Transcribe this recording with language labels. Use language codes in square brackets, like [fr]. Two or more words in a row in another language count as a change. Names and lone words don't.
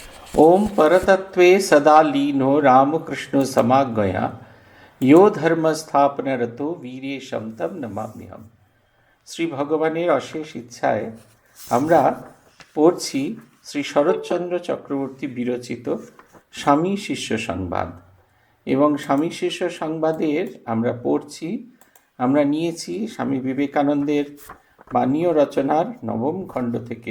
[sa] ओम परतत्वे सदा लीनो रामकृष्ण समागया यो धर्म स्थापन रतो वीरेशम तम नमाम्यहम। [bn] শ্রী ভগবানের অশেষ ইচ্ছায় আমরা পড়ছি শ্রী শরৎচন্দ্র চক্রবর্তী বিরচিত স্বামী শিষ্য সংবাদ। এবং স্বামী শিষ্য সংবাদের আমরা পড়ছি, আমরা নিয়েছি স্বামী বিবেকানন্দের বাণীয় রচনার নবম খণ্ড থেকে।